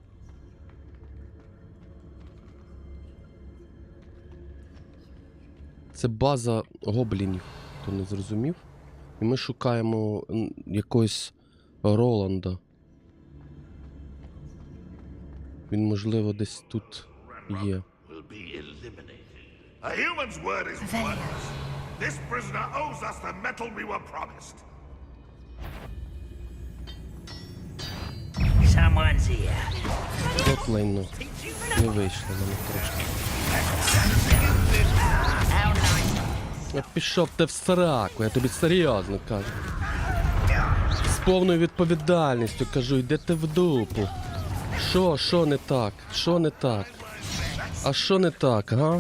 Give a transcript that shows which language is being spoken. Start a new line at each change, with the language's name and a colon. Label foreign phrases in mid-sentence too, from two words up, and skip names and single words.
Ukrainian: Це база гоблінів, хто не зрозумів. І ми шукаємо якогось Роланда. Він, можливо, десь тут є.
English: A human's word is worthless. This prisoner owes us the metal we were promised. Someone's here.
Ukrainian: От лайно. Не вийшло мене трошки. Я пішов ти в сраку, я тобі серйозно кажу. З повною відповідальністю кажу, йди ти в дупу. Що не так? Що не так? А що не так, га?